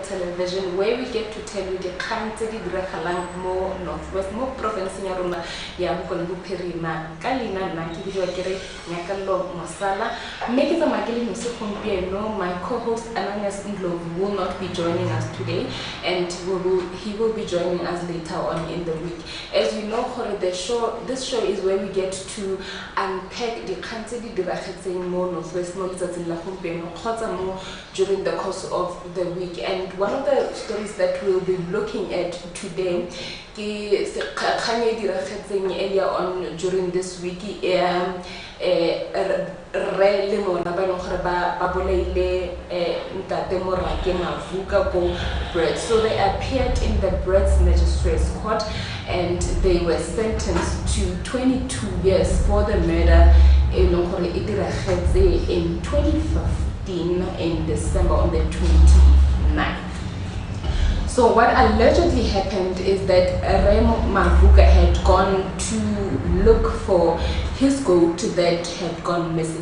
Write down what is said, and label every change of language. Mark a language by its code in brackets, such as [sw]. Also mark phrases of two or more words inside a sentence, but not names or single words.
[en] Television, where we get to tell you the country [tn] diragalang mo Northwest, mo province ya rona ya Bokone Bophirima. Ka leina nna ke bidiwa kere Nyakallo Mosala. Mme ke tsamaya ke le mose gompieno. [en] My co-host Ananias Ndlovu will not be joining us today, and he will be joining us later on in the week. As you know, this show is where we get to unpack the country [tn] diragatseng mo Northwest mo letsatsing la gompieno kgotsa mo [en] during the course of the week. And one of the stories that we'll be looking at today is earlier on during this week. [tn] Re le mona ba leng gore ba bolaile Ntate Morake Mavuka ko Brits. [en] So they appeared in the Brits Magistrates Court and they were sentenced to 22 years for the murder in 2015 in December on the 29th. So what allegedly happened is that Remo Mavuka had gone to look for his goat that had gone missing.